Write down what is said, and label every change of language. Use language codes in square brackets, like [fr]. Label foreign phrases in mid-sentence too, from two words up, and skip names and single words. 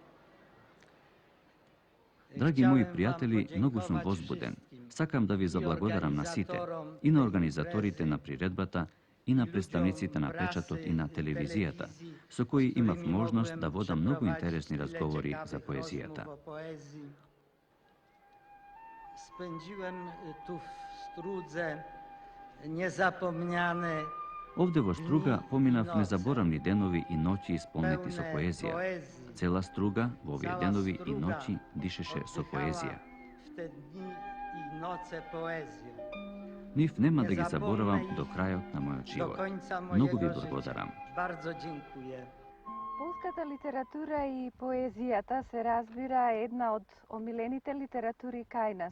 [mk] Драги мои пријатели, многу сум возбуден. Сакам да ви заблагодарам на сите, и на организаторите на приредбата, и на представниците на печатот и на телевизијата, со кои имав можност да водам многу интересни разговори за поезијата. [pl] Spędziłem tu w Strudze niezapomniane [mk] Овде во струга поминав незаборавни денови и ноќи исполнети со поезија. Цела струга во овие денови и ноći дишеше со поезија. Нив нема да ги заборавам до крајот на мојот живот. Многу ви благодарам. Полската литература и поезијата се разбира е една од омилените литератури кај нас.